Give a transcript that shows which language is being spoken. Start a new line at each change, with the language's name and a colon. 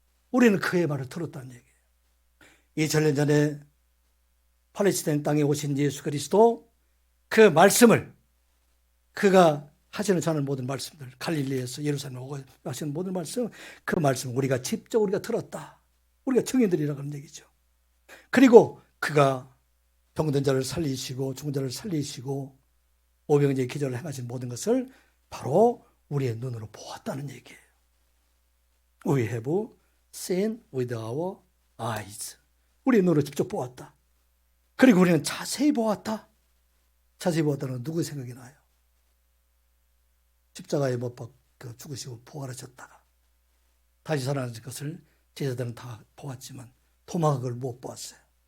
Korean: 우리는 그의 말을 들었다는 얘기예요. 2000년 전에 팔레스타인 땅에 오신 예수 그리스도 그 말씀을 그가 하시는 저는 모든 말씀들 갈릴리에서 예루살렘 오고 하시는 모든 말씀 그 말씀 우리가 직접 우리가 들었다. 우리가 증인들이라고 하는 얘기죠. 그리고 그가 병든 자를 살리시고 죽은 자를 살리시고 오병이의 기적을 행하신 모든 것을 바로 우리의 눈으로 보았다는 얘기예요.
English: We have seen with our eyes.
Korean: 우리의 눈으로 직접 보았다. 그리고 우리는 자세히 보았다. 자세히 보았다는 건 누구의 생각이 나요? 십자가에 못 박혀 죽으시고 부활하셨다가 다시 살아나신 것을 제자들은 다 보았지만 도마가 그걸 못 보았어요.